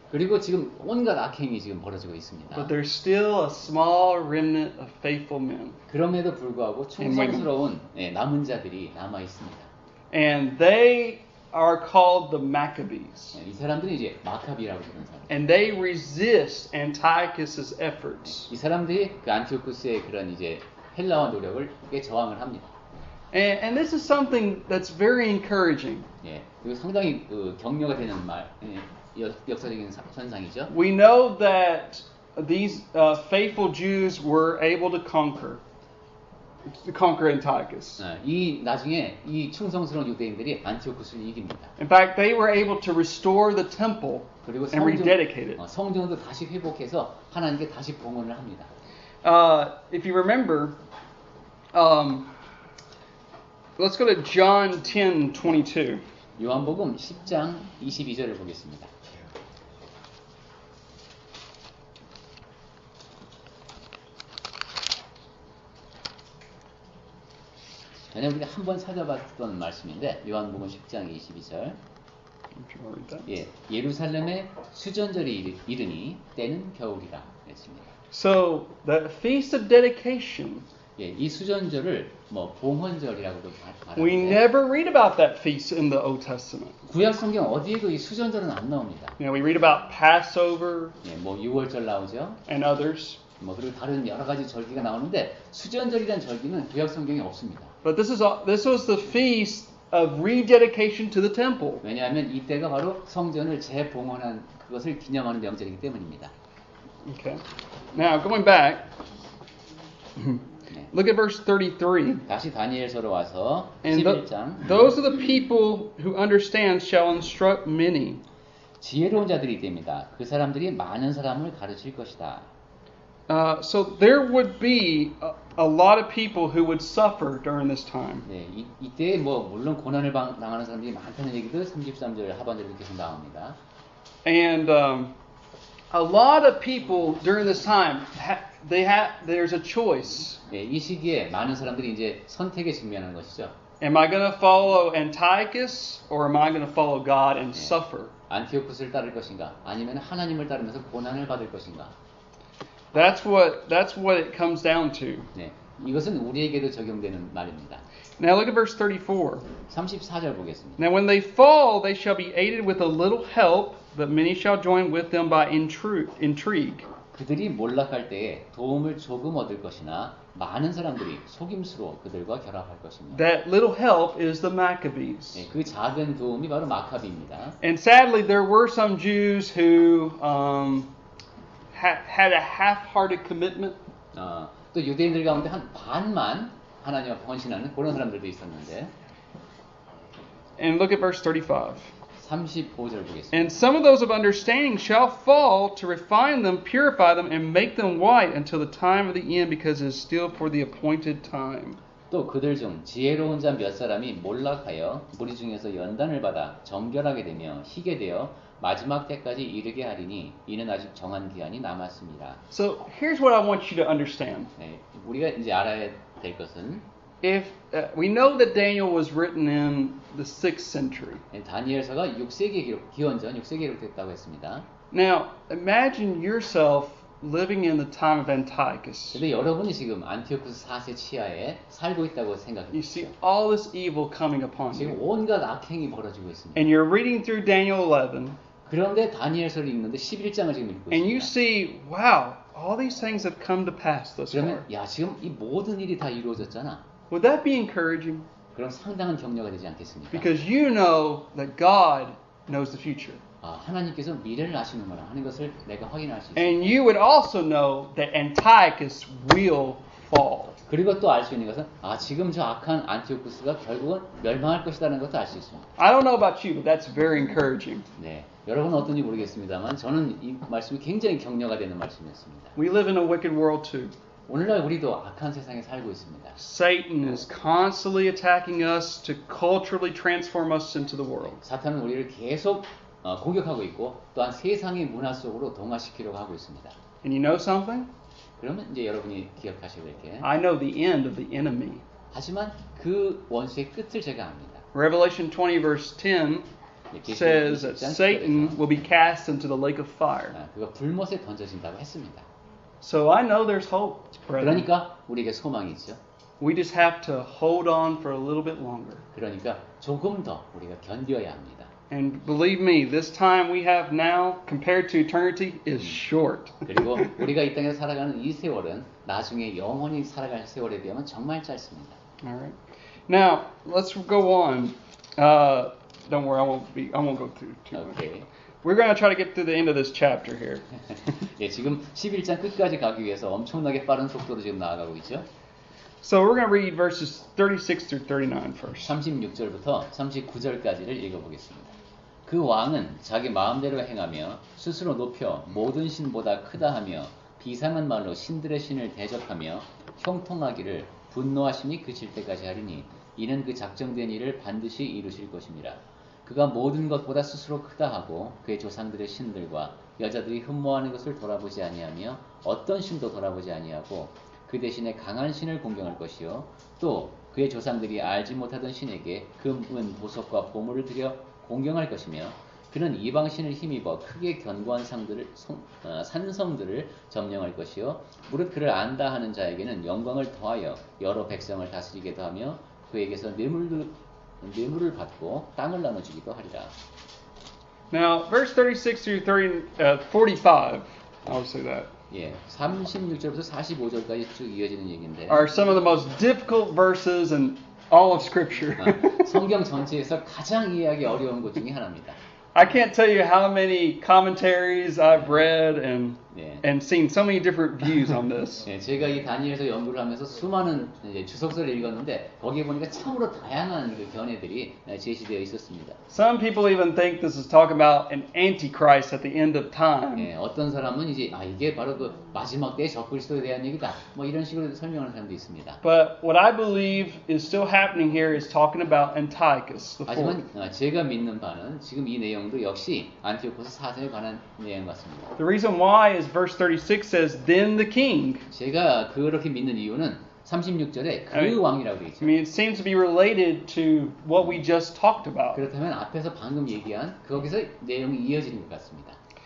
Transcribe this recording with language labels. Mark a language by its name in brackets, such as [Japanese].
[Korean] 그리고 지금 온갖 악행이 지금 벌어지고 있습니다. [English] But there's still a small remnant of faithful men. [Korean] 그럼에도 불구하고 충성스러운 남은 자들이 남아 있습니다. [English] And they are called the Maccabees. [Korean] 이 사람들이 이제 마카비라고 부르는 사람. [English] And they resist Antiochus's efforts. [Korean] 이 사람들이 그 안티오쿠스의 그런 이제 헬라화 노력을 저항을 합니다. [English] And this is something that's very encouraging. [Korean] 예, 그리고 상당히 격려가 되는 역사적인 현상이죠. [English] We know that these faithful Jews were able to conquer Antiochus. [Korean] 이 나중에 이 충성스러운 유대인들이 안티오쿠스를 이깁니다. [English] In fact, they were able to restore the temple [Korean] 그리고 [English] and rededicate it. [Korean] 성전도 다시 회복해서 하나님께 다시 봉헌을 합니다. [English] If you remember, let's go to John 10:22. [Korean] 요한복음 10장 22절을 보겠습니다. 전에 우리가 한번 찾아봤던 말씀인데 요한복음 10장 22절. 예, 예루살렘에 수전절이 이르니 때는 겨울이라 했습니다. [English] So the feast of dedication. [Korean] 예, 이 수전절을 봉헌절이라고도 말하는데. [English] We never read about that feast in the Old Testament. [Korean] 구약 성경 어디에도 이 수전절은 안 나옵니다. [English] We read about Passover. [Korean] 예, 6월절 나오죠. [English] And others. [Korean] 그리고 다른 여러 가지 절기가 나오는데 수전절이라는 절기는 구약 성경에 없습니다. [English] But this was the feast of rededication to the temple. [Korean] 왜냐하면 이때가 바로 성전을 재봉헌한 그것을 기념하는 명절이기 때문입니다. [English] Okay. Now going back, [Korean] 네. [English] look at verse 33. [Korean] 다시 다니엘서로 와서 [English] And [Korean] 11장. [English] those are the people who understand shall instruct many. [Korean] 지혜로운 자들이 됩니다. 그 사람들이 많은 사람을 가르칠 것이다. [English] So there would be a lot of people who would suffer during this time. [Korean] 네, 이때 뭐 물론 고난을 당하는 사람들이 많다는 얘기도 33절 하반절에 계속 나옵니다. [English] And a lot of people during this time, there's a choice. [Korean] 네, 이 시기에 많은 사람들이 이제 선택에 직면하는 것이죠. [English] Am I going to follow Antiochus or am I going to follow God and suffer? [Korean] 안티오쿠스를 따를 것인가, 아니면 하나님을 따르면서 고난을 받을 것인가. [English] That's what it comes down to. [Korean] 네, 이것은 우리에게도 적용되는 말입니다. [English] Now look at verse 34. [Korean] 34절 보겠습니다. [English] Now when they fall, they shall be aided with a little help, but many shall join with them by intrigue. [Korean] 그들이 몰락할 때에 도움을 조금 얻을 것이나 많은 사람들이 속임수로 그들과 결합할 것입니다. [English] That little help is the Maccabees. [Korean] 네, 그 작은 도움이 바로 마카비입니다. [English] And sadly, there were some Jews who had a half-hearted commitment. [Korean] 또 유대인들 가운데 한 반만 하나님 앞에 헌신하는 그런 사람들도 있었는데. [English] And look at verse 35. [Korean] 35절 보겠습니다. [English] And some of those of understanding shall fall to refine them, purify them, and make them white until the time of the end, because it is still for the appointed time. [Korean] 또 그들 중 지혜로운 자 몇 사람이 몰락하여 무리 중에서 연단을 받아 정결하게 되며 희게 되어 마지막 때까지 이르게 하리니 이는 아직 정한 기한이 남았습니다. [English] So here's what I want you to understand. [Korean] 네, 우리가 이제 알아야 될 것은 [English] If we know that Daniel was written in the 6th century. [Korean] 다니엘서가 6세기에 기원전 6세기에 기록됐다고 했습니다. [English] Now, imagine yourself living in the time of Antiochus. [Korean] 근데 여러분이 지금 안티오쿠스 4세 치하에 살고 있다고 생각해 [English] You see [Korean] 보십시오. [English] all this evil coming upon [Korean] 지금 [English] you. [Korean] 온갖 악행이 벌어지고 있습니다. [English] And you're reading through Daniel 11. [Korean] 그런데 다니엘서를 읽는데 11장을 지금 읽고 [English] And you [Korean] 있습니다. [English] see, wow, all these things have come to pass thus far. [Korean] 그러면 야 지금 이 모든 일이 다 이루어졌잖아. [English] Would that be encouraging? [Korean] 그럼 상당한 격려가 되지 않겠습니까? [English] Because you know that God knows the future. [Korean] 하나님께서 미래를 아시는구나 하는 것을 내가 확인할 수 있습니다. [English] And you would also know that Antiochus will fall. [Korean] 그리고 또 알 수 있는 것은 지금 저 악한 안티오쿠스가 결국은 멸망할 것이라는 것도 알 수 있습니다. [English] I don't know about you, but that's very encouraging. [Korean] 네, 여러분은 어떤지 모르겠습니다만 저는 이 말씀이 굉장히 격려가 되는 말씀이었습니다. [English] We live in a wicked world too. [Korean] 오늘날 우리도 악한 세상에 살고 있습니다. [English] Satan is constantly attacking us to culturally transform us into the world. [Korean] 사탄은 우리를 계속 공격하고 있고 또한 세상의 문화 속으로 동화시키려고 하고 있습니다. [English] And you know something? [Korean] 그러면 이제 여러분이 기억하셔야 될 게 [English] I know the end of the enemy. [Korean] 하지만 그 원수의 끝을 제가 압니다. [English] Revelation 20 verse 10 says that Satan will be cast into the lake of fire. [Korean] 그가 불못에 던져진다고 했습니다. [English] So I know there's hope, brethren. [Korean] 그러니까 우리에게 소망이 있죠. [English] We just have to hold on for a little bit longer. [Korean] 그러니까 조금 더 우리가 견뎌야 합니다. [English] And believe me, this time we have now compared to eternity is short. [Korean] 그리고 우리가 이 땅에서 살아가는 이 세월은 나중에 영원히 살아갈 세월에 비하면 정말 짧습니다. [English] All right. Now let's go on. Don't worry, I won't go through too much. 오케이. We're going to try to get to the end of this chapter here. [Korean] 예, 지금 11장 끝까지 가기 위해서 엄청나게 빠른 속도로 지금 나아가고 있죠. [English] So we're going to read verses 36 through 39 first. [Korean] 36절부터 39절까지를 읽어보겠습니다. 그 왕은 자기 마음대로 행하며 스스로 높여 모든 신보다 크다 하며 비상한 말로 신들의 신을 대적하며 형통하기를 분노하심이 그칠 때까지 하리니 이는 그 작정된 일을 반드시 이루실 것입니다. 그가 모든 것보다 스스로 크다 하고 그의 조상들의 신들과 여자들이 흠모하는 것을 돌아보지 아니하며 어떤 신도 돌아보지 아니하고 그 대신에 강한 신을 공경할 것이요 또 그의 조상들이 알지 못하던 신에게 금, 은, 보석과 보물을 들여 공경할 것이며 그는 이방신을 힘입어 크게 견고한 산성들을 점령할 것이요 무릇 그를 안다 하는 자에게는 영광을 더하여 여러 백성을 다스리게도 하며 그에게서 뇌물을 받고 땅을 나눠주기도 하리라. [English] Now, verse 36 through 45, I'll say that, [Korean] 예, 36절부터 45절까지 쭉 이어지는 얘기인데 [English] are some of the most difficult verses and all of Scripture. [Korean] 성경 전체에서 가장 이해하기 어려운 것 중에 하나입니다. [English] I can't tell you how many commentaries I've read [Korean] 네. [English] and seen so many different views on this. [Korean] 네, 제가 이 다니엘서 연구를 하면서 수많은 이제 주석서를 읽었는데 거기에 보니까 참으로 다양한 그 견해들이 제시되어 있었습니다. [English] Some people even think this is talking about an antichrist at the end of time. [Korean] 네, 어떤 사람은 이제 이게 바로 그 마지막 때의 적그리스도에 대한 얘기다. 뭐 이런 식으로 설명하는 사람도 있습니다. [English] But what I believe is still happening here is talking about Antiochus the fourth. [Korean] 하지만 제가 믿는 바는 지금 이 내용도 역시 안티오코스 4세에 관한 내용 같습니다. [English] The reason why is verse 36 says, then the king. [Korean] 제가 그렇게 믿는 이유는 36절에 그 왕이라고 되어 [English] I [Korean] 있죠. [English] mean, it seems to be related to what we just talked about. [Korean] 그렇다면 앞에서 방금 얘기한 거기서 내용이 이어지는 것 같습니다.